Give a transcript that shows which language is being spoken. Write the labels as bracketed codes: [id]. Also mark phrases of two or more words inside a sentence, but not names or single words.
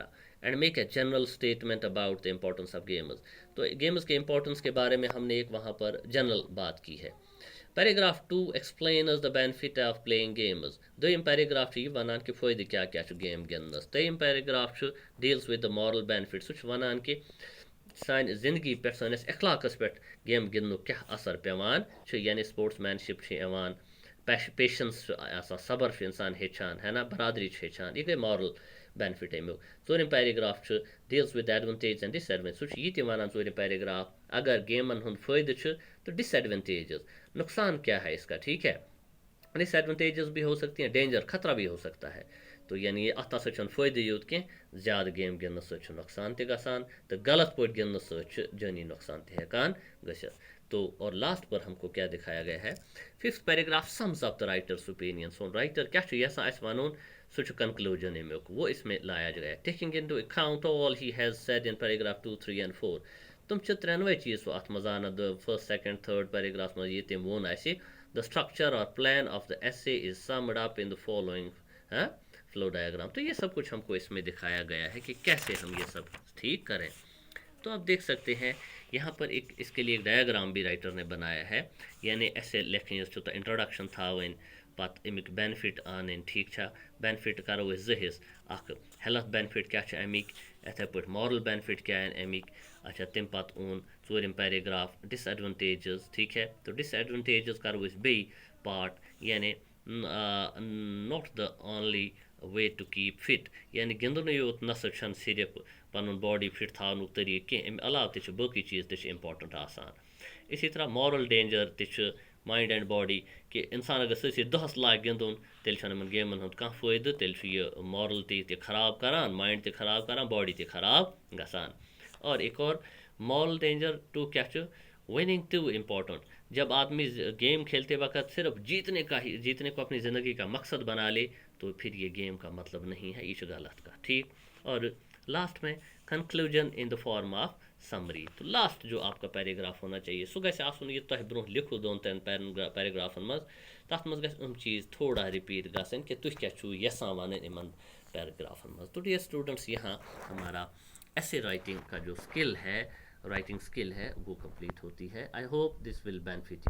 [en] and make a general statement about the importance of games. [ur] تو گیمز کے امپورٹنس کے بارے میں ہم نے ایک وہاں پر جنرل بات کی ہے. [en] paragraph 2 explains the benefit of playing games. [ks] دویم پیراگراف یہ ونان کہ فائدہ کیا گیم گندنس. [en] تریم پیراگراف deals with the moral benefit. [ks] سہ ونان کہ سانہِ زندگی پہ سٲنِس اخلاقس پہ گیم گندنُک کیا اثر پیوان یعنی سپورٹس مین شپ یوان، پیشنس آسان، صبر انسان ہیچان [ur] ہے نا، [ks] برادری ہیچان. یہ گئی [en] moral benefit [ks] امیک. ژوٗرِم [en] paragraph deals with advantage and disadvantage. [ks] سہ یہ تہِ ونان ژوٗرِم پیراگراف اگر گیمن ہند فائدہ تو ڈس ایڈوانٹیجز، [ur] نقصان کیا ہے اس کا. ٹھیک ہے، ڈس ایڈوانٹیجز بھی ہو سکتی ہیں، ڈینجر خطرہ بھی ہو سکتا ہے. [ks] تو یعنی ات ہسا چھُنہٕ فٲیدٕ یوت کینٛہہ، زیادٕ گیم گِنٛدنہٕ سۭتۍ چھُ نۄقصان تہِ گژھان تہٕ غلط پٲٹھۍ گِنٛدنہٕ سۭتۍ چھُ جٲنی نۄقصان تہِ ہٮ۪کان گٔژھِتھ. [ur] تو اور لاسٹ پر ہم کو کیا دکھایا گیا ہے، [en] fifth paragraph sums up the writer's opinion. [ks] سون رائٹر کیا چھُ یژھان اَسہِ وَنُن سُہ چھُ کنکلوجن امیُک، [ur] وہ اس میں لایا گیا. [en] taking into account all he has said in paragraph 2 3 and 4. [ks] تم چھِ ترٛٮ۪نوَے چیٖز سُہ اَتھ منٛز اَنان [en] first second third paragraph [ks] منٛز یہِ تٔمۍ ووٚن اَسہِ. [en] The structure or plan of the essay is summed up in the following flow diagram. [ur] تو یہ سب کچھ ہم کو اس میں دکھایا گیا ہے کہ کیسے ہم یہ سب ٹھیک کریں. تو آپ دیکھ سکتے ہیں یہاں پر ایک اس کے لیے ایک ڈایاگرام بھی رائٹر نے بنایا ہے. یعنی ایسے لکھیں تو [ks] انٹروڈکشن تھاوٕنۍ، پتہٕ امیُک بینفٹ انٕنۍ. ٹھیک چھا، بینفٹ کرو أسۍ 2 حصہٕ. اکھ [en] health benefit [ks] کیا چھِ امیِکۍ، یِتھے پٲٹھۍ [en] moral benefit [ur] کیا ہیں [ks] امیِکۍ. اچھا تمہِ پتہٕ اوٚن ژوٗرِم [en] paragraph disadvantages. [ur] ٹھیک ہے، تو [en] ڈس ایڈوانٹیجز [ks] کرو أسۍ بیٚیہِ [en] پارٹ، یعنی not the only way to keep fit. [ks] یعنی گِنٛدنُے یوت نسا چھنہٕ صرف پنُن باڈی فٹ تھاونُک طریقہٕ کینٛہہ، امہِ علاوٕ تہِ چھِ باقٕے چیٖز تہِ چھِ امپاٹنٹ آسان. اسی طرح مارل ڈینجر تہِ چھُ [en] mind and body, [ks] کہ انسان اگر سٲرسٕے دۄہس لاگہِ گِنٛدُن تیٚلہِ چھنہٕ یِمن گیمن ہُنٛد کانٛہہ فٲیدٕ، تیٚلہِ چھُ یہِ مارل تہِ خراب کران، مایِنڈ تہِ خراب کران، باڈی تہِ خراب گژھان. [ur] اور ایک اور [en] moral danger 2 [ks] کیا چھُ، [en] winning too important. [ur] جب آدمی گیم کھیلتے وقت صرف جیتنے کو اپنی زندگی کا مقصد بنا لے تو پھر یہ گیم کا مطلب نہیں ہے، [ks] یہ چھُ [ur] غلط کا. ٹھیک. اور لاسٹ میں [en] conclusion in the form of summary. [ur] تو لاسٹ جو آپ کا پیراگراف ہونا چاہیے [ks] سہ گژھِ آسُن یہِ تۄہہِ برونٛہہ لیکھو 2-3 پیراگرافن منٛز. تتھ منٛز گژھِ یِم چیٖز تھوڑا رِپیٖٹ گژھٕنۍ کہ تُہۍ کیٛاہ چھُو یژھان وَنٕنۍ یِمن پیراگرافن منٛز. [ur] تو [en] dear students [ur] یہاں ہمارا ایسے رائٹنگ کا جو اسکل ہے، [en] writing skill [ur] ہے، وہ کمپلیٹ ہوتی ہے. [en] I hope this will benefit you.